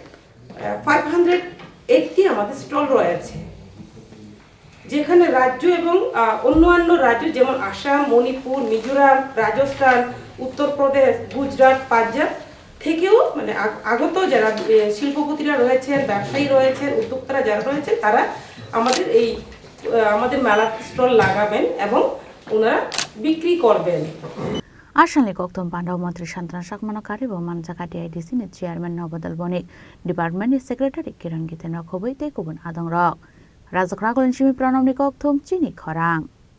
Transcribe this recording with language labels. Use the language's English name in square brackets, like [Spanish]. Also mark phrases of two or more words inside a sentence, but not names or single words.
[Bangla] 580 আমাদের স্টল রয়েছে যেখানে রাজ্য এবং অন্যান্য রাজ্য যেমন আসাম মণিপুর মিজোরাম রাজস্থান উত্তরপ্রদেশ গুজরাট পাঞ্জাব থেকেও মানে আগত যারা শিল্পপতিরা রয়েছেন ব্যবসায়ী রয়েছেন উদ্যোক্তারা যারা রয়েছেন তারা আমাদের মেলা স্টল লাগাবেন এবং ওনারা বিক্রি করবেন [Kok Borok] Ashanli Kokthum Panda Mantri Santana Chkama Karibo Manjaka TIDC ni Chairman Nobadul Bonik Department ni Secretary Khorang Khobite Kubun Adongrok Rajakhor Aguli Simi Kokthum Chini Khorang